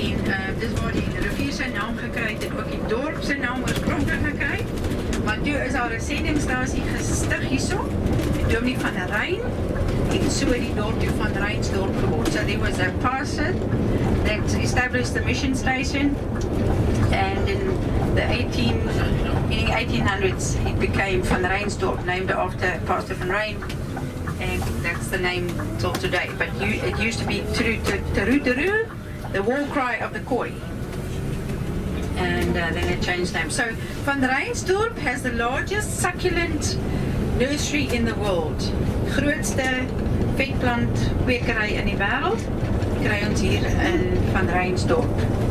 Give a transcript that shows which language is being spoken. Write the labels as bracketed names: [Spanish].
[Afrikaans] En dis waar die rivier sy naam gekry het, en ook die dorp sy naam oorspronklik gekry. Maar toe is daar 'n sendingstasie gestig hierso, die dominee van Rein, en so het die dorp toe van Reinsdorp geword. [English] So there was a pastor that established the mission station, and in the 1800s it became Van Reinsdorp, named after Pastor Van Rein, and that's the name till today. But it used to be Teru, the war cry of the Khoi. And then it changed name. So Van Reinsdorp has the largest succulent nursery in the world. [Afrikaans] Grootste vetplant kwekery in die wêreld kry ons hier in Van Reinsdorp.